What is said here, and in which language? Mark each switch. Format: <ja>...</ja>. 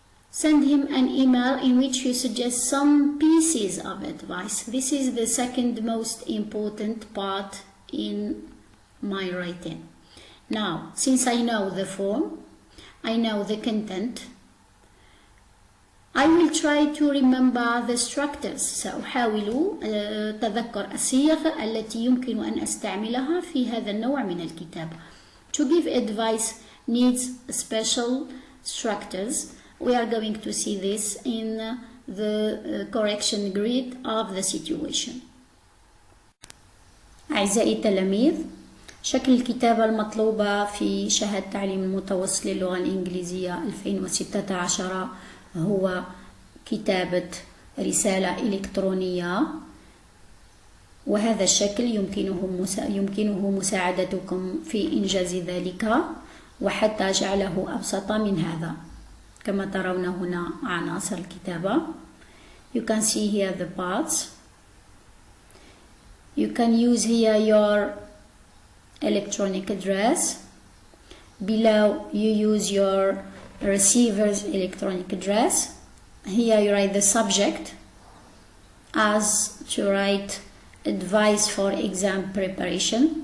<en>Send him an email in which you suggest some pieces of advice. This is the second most important part in my writing. Now, since I know the form, I know the content, I will try to remember the structures.</en> <ar>سأحاول تذكر الصيغ التي يمكن أن أستعملها في هذا النوع من الكتابة.</ar> <en>To give advice needs special structures. We are going to see this in the correction grid of the situation.</en> <ar>أعزائي التلاميذ، شكل الكتابة المطلوبة في شهادة التعليم المتوسط للغة الإنجليزية 2016 هو كتابة رسالة إلكترونية، وهذا الشكل يمكنه مساعدتكم في إنجاز ذلك وحتى جعله أبسط من هذا. كما ترون هنا عناصر الكتابة.</ar> <en>You can see here the parts. You can use here your electronic address. Below you use your receiver's electronic address. Here you write the subject as to write advice for exam preparation.</en>